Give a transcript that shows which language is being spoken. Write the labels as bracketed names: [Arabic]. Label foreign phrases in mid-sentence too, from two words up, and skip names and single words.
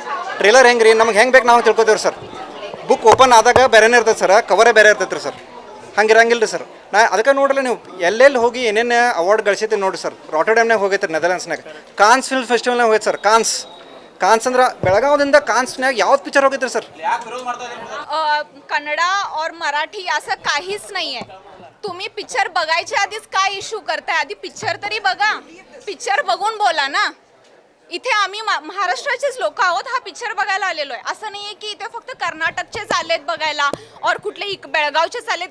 [Kannada] ಟ್ರೇಲರ್ ಹೆಂಗೆ ರೀ ನಮ್ಗೆ ಹೆಂಗೆ ಬೇಕು ನಾವು ತಿಳ್ಕೊತೀವಿ ಸರ್. [English] book open [Kannada] ಆದಾಗ ಬೇರೆನೇ ಇರ್ತದೆ ಸರ್, ಕವರೇ ಬೇರೆ ಇರ್ತೈತೆ ರೀ ಸರ್. ಹಂಗೆ ಇರಂಗಿಲ್ಲ ರೀ ಸರ್. ನಾ ಅದಕ್ಕೆ ನೋಡ್ರಿ, ನೀವು ಎಲ್ಲೆಲ್ಲಿ ಹೋಗಿ ಏನೇನು ಅವಾರ್ಡ್ ಗಳಿಸೈತಿ ನೋಡಿರಿ ಸರ್. ರಾಟರ್ಡ್ಯಾಮ್ನಾಗ ಹೋಗೈತೆ, ನೆದರ್ಲ್ಯಾಂಡ್ಸ್ನಾಗ ಕಾನ್ಸ್ ಫಿಲ್ಮ್ ಫೆಸ್ಟಿವಲ್ನಾಗ ಹೋಗೈತೆ ಸರ್. ಕಾನ್ಸ್ ಅಂದ್ರೆ ಬೆಳಗಾವದಿಂದ ಕಾನ್ಸ್ನಾಗ ಯಾವ್ದು ಪಿಕ್ಚರ್ ಹೋಗೈತ್ರಿ ಸರ್? [Marathi] कन्नडा और मराठी असं काहीच नाहीये. तुम्ही पिक्चर बघायच्या आधीच काय इश्यू करताय? आधी पिक्चर तरी बघा, पिक्चर बघून बोला ना. इथे आम्ही महाराष्ट्राचेच लोक आहोत, हा पिक्चर बघायला आलेलो आहे. असं नाहीये की इथे फक्त कर्नाटकचेच आलेत बघायला और कुठले बेळगावचेच आलेत.